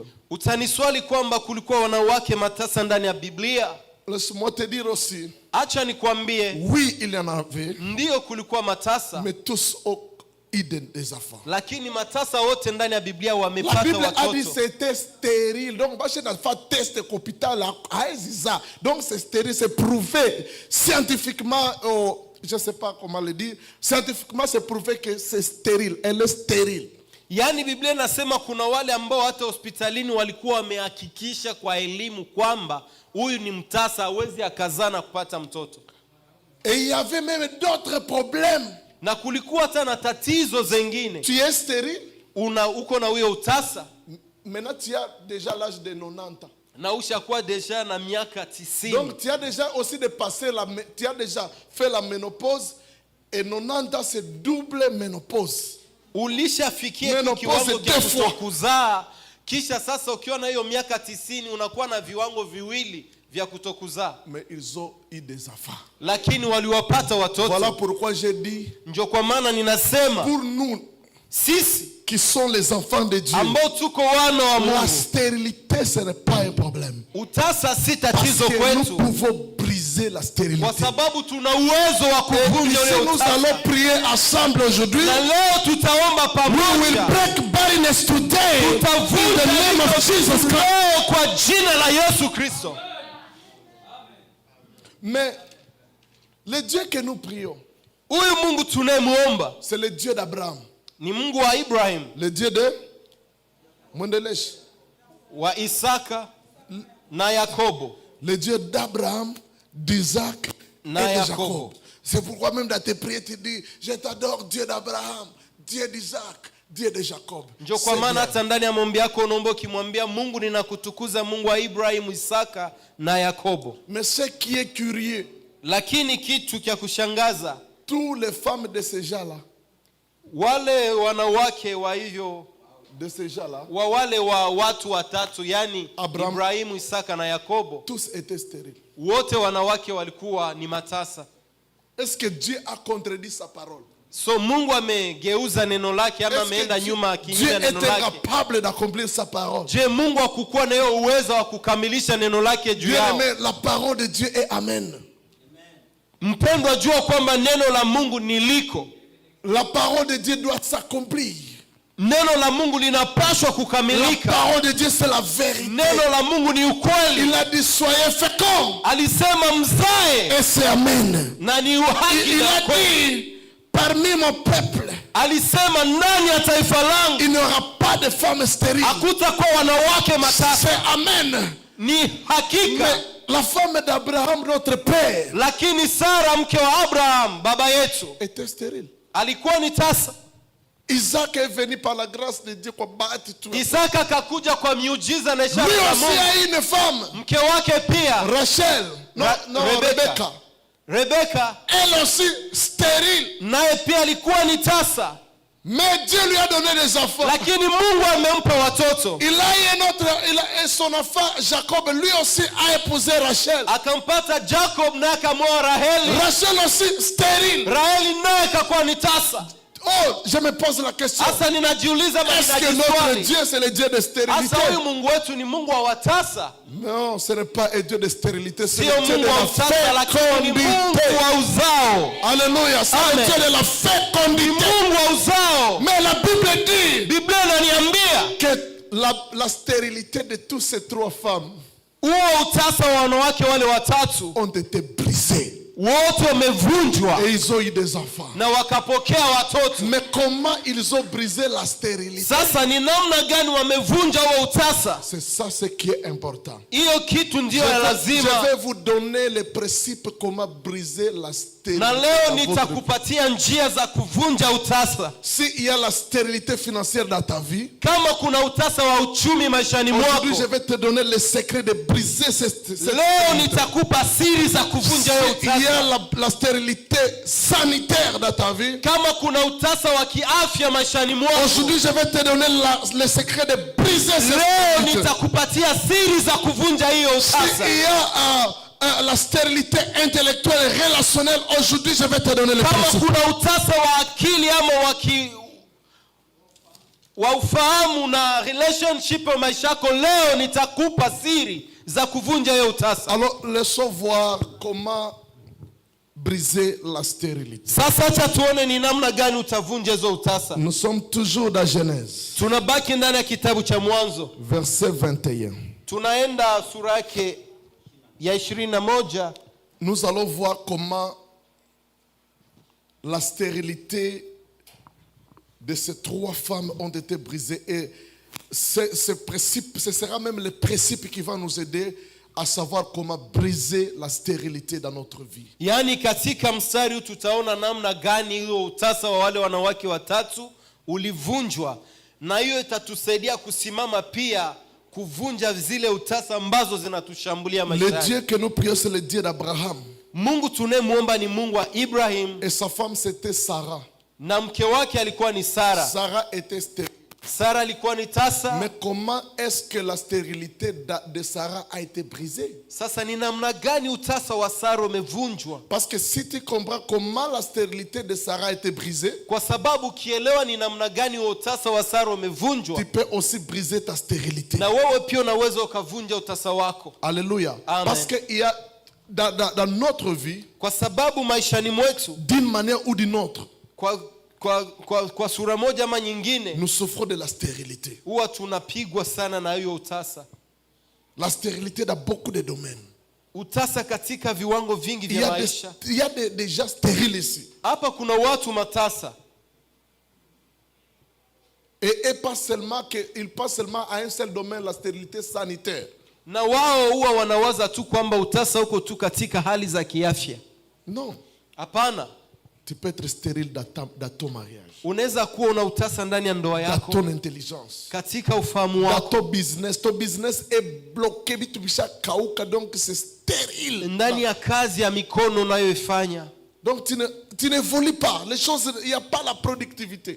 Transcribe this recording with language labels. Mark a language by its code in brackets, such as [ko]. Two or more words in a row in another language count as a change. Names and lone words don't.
[sw] Utaniswali kwamba kulikuwa wanawake matasa ndani ya Biblia. [fr] Laisse-moi te dire aussi, [sw] Acha nikwambie, [fr] oui, il y en avait, [sw] ndiyo kulikuwa matasa, [fr] mais tous ont eu des enfants. [sw] lakini matasa wote ndani ya Biblia [fr] La [sw] wamepata [fr] Bible a dit [sw] watoto. [fr] c'était stérile. Donc, je n'ai pas testé l'hôpital à Eziza. Donc, c'est stérile, c'est prouvé scientifiquement. Je ne sais pas comment le dire. Scientifiquement, c'est prouvé que c'est stérile. Elle est stérile. [sw] Yaani Biblia inasema kuna wale ambao hata hospitalini walikuwa wamehakikisha kwa elimu kwamba huyu ni mtasa, hawezi akazaa na kupata mtoto. [fr] Et il y avait même d'autres problèmes. [sw] Na kulikuwa hata na tatizo zingine. [fr] Tu es stérile. [sw] Uko na huyo utasa [fr] Maintenant, tu as déjà l'âge de 90 ans. [sw] na ushakuwa deja na miaka 90. [fr] Donc, tu as déjà aussi dépassé tu as déjà fait la ménopause. Et 90 ans, c'est double ménopause. [sw] Ulishafikia Menopause kiwango [fr] deux fois. [sw] cha kuzaa, kisha sasa ukiwa na hiyo miaka 90 unakuwa na viwango viwili vya kutokuzaa, [fr] mais ils ont eu des enfants. [sw] lakini waliwapata watoto. [fr] Voilà pourquoi j'ai dit, [sw] Ndio kwa maana ninasema [fr] pour nous [sw] sisi [fr] qui sont les enfants de Dieu, [sw] ambao tuko wana wa [fr] la [sw] Mungu, [fr] stérilité ce n'est pas un problème. [sw] utasa si [fr] Parce [sw] tatizo [fr] que nous [sw] kwetu, [fr] pouvons briser la stérilité. [sw] kwa sababu tuna uwezo wa [fr] Et [sw] kuvunja [fr] ici [sw] ule [fr] nous [sw] utasa. [fr] allons prier ensemble aujourd'hui. [sw] Na leo tutaomba [en] We will [sw] pamoja, [en] break barrenness today in the name of Jesus Christ. [sw] leo kwa jina la Yesu Kristo. [fr] Mais le Dieu que nous prions, [sw] Huyu Mungu tunayemuomba [fr] c'est le Dieu d'Abraham, [sw] ni Mungu wa Ibrahim, [fr] le Dieu de Mwendelesh, [sw] wa Isaka na Yakobo. [fr] le Dieu d'Abraham, d'Isaac et [sw] Na [fr] de Jacob. [sw] Jacob. [fr] C'est pourquoi même dans tes prières tu dis, je t'adore Dieu d'Abraham, Dieu d'Isaac, Dieu de Jacob. [sw] Ndio kwa [fr] C'est [sw] maana [fr] bien. [sw] hata ndani ya maombi yako unaomba ukimwambia Mungu, ninakutukuza Mungu wa Ibrahim, Isaka na Yakobo. [fr] Mais ce qui est curieux, [sw] Lakini kitu cha kushangaza, [fr] toutes les femmes de ces gens-là, [sw] wale wanawake wa hivyo [fr] de ces gens-là, [sw] wa wale wa watu watatu, yani [fr] Abraham. [sw] Ibrahimu, Isaka na Yakobo, [fr] tous étaient stériles. [sw] wote wanawake walikuwa ni matasa. [fr] Est-ce que Dieu a contredit sa parole? [sw] So Mungu amegeuza neno lake ama [fr] Est-ce [sw] ameenda [fr] que [sw] nyuma [fr] Dieu [sw] kinyume na neno [fr] était [sw] lake? [fr] capable d'accomplir sa parole? [sw] Je, Mungu hakukuwa na hiyo uwezo wa kukamilisha neno lake juu [fr] Bien [sw] yao? [fr] aimé, la parole de Dieu est Amen. [sw] Mpendwa, jua kwamba neno la Mungu ni liko. [fr] La parole de Dieu doit s'accomplir. [sw] Neno la Mungu linapaswa [fr] La [sw] kukamilika. [fr] parole de Dieu, c'est la vérité. [sw] Neno la Mungu ni ukweli. [fr] Il a dit, soyez féconds. [sw] Alisema mzae, [fr] Et c'est Amen. [sw] na ni uhaki [fr] Il [sw] na [fr] a [sw] kweli. [fr] dit, parmi mon peuple, [sw] Alisema ndani ya taifa langu [fr] il n'y aura pas de femmes stériles. [sw] hakutakuwa wanawake matasa. [fr] C'est Amen. [sw] Ni hakika. [fr] Mais la femme d'Abraham, notre père, [sw] Lakini Sara mke wa Abraham baba yetu [fr] était stérile. [sw] alikuwa ni tasa. [fr] Isaac est venu par la grâce de Dieu pour battre tout. Lui [sw] Isaka kakuja kwa miujiza na ishara za [fr] aussi [sw] Mungu. [fr] a une femme, [sw] Mke wake pia [fr] Rachel, non, Rebecca. [sw] Rebeka [fr] Elle aussi stérile. [sw] naye pia alikuwa ni tasa, [fr] Mais Dieu lui a donné des enfants. [sw] lakini Mungu amempa watoto. [fr] Il a son enfant Jacob, lui aussi a épousé Rachel. [sw] Akampata Jacob naye akamwoa Raheli. [fr] Rachel aussi stérile. [sw] Raheli naye akakuwa ni tasa. [fr] Oh, je me pose la question. [sw] Sasa ninajiuliza [fr] Est-ce que notre [sw] swali, [fr] Dieu c'est le Dieu de stérilité? [sw] sasa huyu Mungu wetu ni Mungu wa watasa? [fr] Non, ce n'est pas un Dieu de stérilité, c'est [sw] Sio [fr] le Dieu de [sw] Mungu wa [fr] la [sw] utasa, lakini ni Mungu [fr] fécondité. [sw] wa uzao. [fr] Alléluia, c'est le [sw] Amen. [fr] Dieu de la [sw] Ni [fr] fécondité. [sw] Mungu wa uzao. [fr] Mais la Bible dit [sw] Biblia inaniambia [fr] que la stérilité de toutes ces trois femmes [sw] huo utasa wa wanawake wale watatu [fr] ont été brisés [sw] wote wamevunjwa [fr] et ils ont eu des enfants. [sw] na wakapokea watoto. [fr] Mais comment ils ont brisé la stérilité? [sw] Sasa ni namna gani wamevunja huo utasa? [fr] C'est ça ce qui est important. [sw] Hiyo kitu ndio ya [fr] Je [sw] lazima, [fr] vais vous donner les principes comment briser la stérilité. [sw] na leo [fr] dans votre vie. [sw] nitakupatia njia za kuvunja utasa. [fr] S'il y a la stérilité financière dans ta vie, [sw] Kama kuna utasa wa uchumi maishani [fr] aujourd'hui je [sw] mwako, [fr] vais te donner le secret de briser cette [sw] leo [fr] stérilité. [sw] nitakupa siri za kuvunja hiyo [fr] S'il y a [sw] utasa. [fr] la stérilité sanitaire dans ta vie, [sw] Kama kuna utasa wa kiafya maishani mwako, [fr] aujourd'hui je vais te donner le secret de briser cette [sw] leo [fr] stérilité. [sw] nitakupatia siri za kuvunja hiyo utasa. [fr] S'il y a la stérilité intellectuelle et relationnelle, aujourd'hui je vais te donner les [sw] Kama [fr] principes. [sw] kuna utasa wa akili ama wa ufahamu na relationship wa maisha yako, leo nitakupa siri za kuvunja hiyo utasa. [fr] Alors laissons voir comment briser la stérilité. [sw] Sasa acha tuone ni namna gani utavunja hizo utasa. [fr] Nous sommes toujours dans Genèse, [sw] Tunabaki ndani ya kitabu cha Mwanzo. [fr] verset 21. [sw] Tunaenda sura yake ya 21. [fr] Nous allons voir comment la stérilité de ces trois femmes ont été brisées. Et ce principe, ce sera même le principe qui va nous aider à savoir comment briser la stérilité dans notre vie. [sw] Yaani katika mstari huu tutaona namna gani hiyo utasa wa wale wanawake watatu ulivunjwa, na hiyo itatusaidia kusimama pia kuvunja zile utasa ambazo zinatushambulia [fr] Le [sw] maishani. [fr] Dieu que nous prions, c'est le Dieu d'Abraham. [sw] Mungu tunayemuomba ni Mungu wa Ibrahim, [fr] Et sa femme, c'était Sarah. [sw] na mke wake alikuwa ni Sara. [fr] Sarah était stérile. [sw] Sara alikuwa ni tasa. [fr] Mais comment est-ce que la stérilité de Sarah a été brisée? [sw] Sasa ni namna gani utasa wa Sara umevunjwa? [fr] Parce que si tu comprends comment la stérilité de Sarah a été brisée, [sw] Kwa sababu kielewa ni namna gani utasa wa Sara umevunjwa, [fr] tu peux aussi briser ta stérilité. [sw] na wewe pia unaweza ukavunja utasa wako. [fr] Alléluia. [sw] Amen. [fr] Parce qu'il y a dans notre vie, [sw] Kwa sababu maishani mwetu [fr] d'une manière ou d'une autre, [sw] kwa sura moja ama nyingine [fr] nous souffrons de la stérilité. [sw] huwa tunapigwa sana na hiyo utasa. [fr] La stérilité dans beaucoup de domaines. [sw] Utasa katika viwango vingi vya maisha. [fr] Il y a des gens stériles ici. [sw] Hapa kuna watu matasa. [fr] Et pas seulement qu'ils passent seulement à un seul domaine, la stérilité sanitaire. [sw] Na wao huwa wanawaza tu kwamba utasa uko tu katika hali za kiafya. [fr] Non. [sw] Hapana. [fr] Tu peux être stérile dans ton mariage. [sw] Unaweza kuwa una utasa ndani ya ndoa [fr] Dans [sw] yako, [fr] ton intelligence. [sw] katika ufahamu [fr] Dans [sw] wako, [fr] ton business. Ton business est bloqué. Donc c'est stérile. [sw] ndani ya kazi ya mikono unayoifanya. [fr] Donc tu n'évolues pas. Les choses, il n'y a pas la productivité.